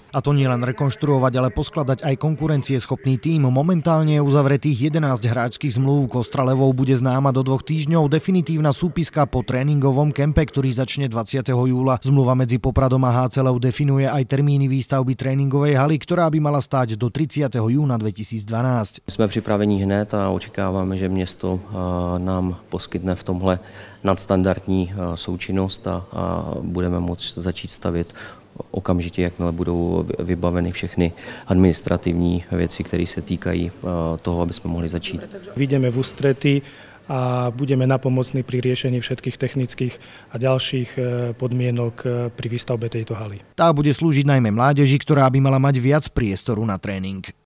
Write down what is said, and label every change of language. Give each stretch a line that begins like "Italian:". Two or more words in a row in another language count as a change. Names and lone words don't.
Slovak: A to nie len rekonštruovať, ale poskladať aj konkurencieschopný tím. Momentálne je uzavretých 11 hráčskych zmluv. Kostra Levov bude známa do 2 týždňov. Definitívna súpiska po tréningovom kempe, ktorý začne 20. júla. Zmluva medzi Popradom a HC Lev definuje aj termíny výstavby tréningovej haly, ktorá by mala stáť do 30. júna 2012.
Czech: Jsme připraveni hned a očekáváme, že město nám poskytne v tomhle nadstandardní součinnost a budeme moct začít stavět okamžitě, jakmile budou vybaveny všechny administrativní věci, které se týkají toho, aby jsme mohli začít.
Slovak: Vyjdeme v ústrety a budeme napomocní pri riešení všetkých technických a ďalších podmienok pri výstavbe tejto haly. Tá bude slúžiť najmä mládeži, ktorá by mala mať viac priestoru na tréning.